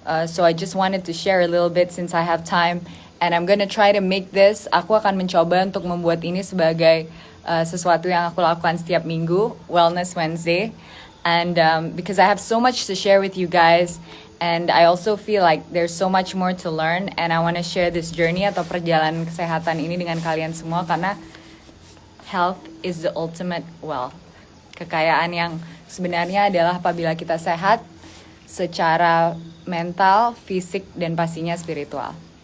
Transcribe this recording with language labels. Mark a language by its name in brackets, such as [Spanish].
[English] So I just wanted to share a little bit since I have time and I'm gonna try to make this. [Indonesian] Aku akan mencoba untuk membuat ini sebagai sesuatu yang aku lakukan setiap minggu, Wellness Wednesday. [English] And because I have so much to share with you guys, and I also feel like there's so much more to learn, and I want to share this journey [Indonesian] atau perjalanan kesehatan ini dengan kalian semua karena [English] health is the ultimate wealth. [Indonesian] Kekayaan yang sebenarnya adalah apabila kita sehat secara mental, fisik, dan pastinya spiritual.